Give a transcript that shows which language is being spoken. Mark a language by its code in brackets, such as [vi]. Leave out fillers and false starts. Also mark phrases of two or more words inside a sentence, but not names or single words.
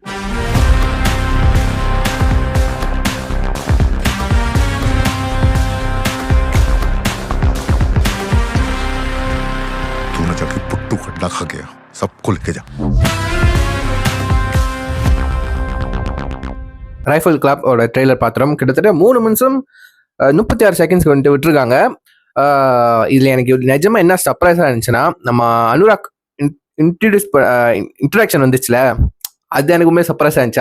[hi] तूने जाके पुट्टू खड्डा खा गया, सबको लेके जा. [ta] ரைஃபிள் கிளப்போட ட்ரெய்லர் பாத்திரம் கிட்டத்தட்ட 3 நிமிஷம் 36 செகண்ட்ஸ்க்கு விட்டுருக்காங்க. இதுல எனக்கு நிஜமா என்ன சர்ப்ரைஸா இருந்துச்சுன்னா, நம்ம அனுராக் இன்ட்ரடக்ஷன் வந்துச்சுல, அது எனக்கு சர்ப்ரைஸா இருந்துச்சு.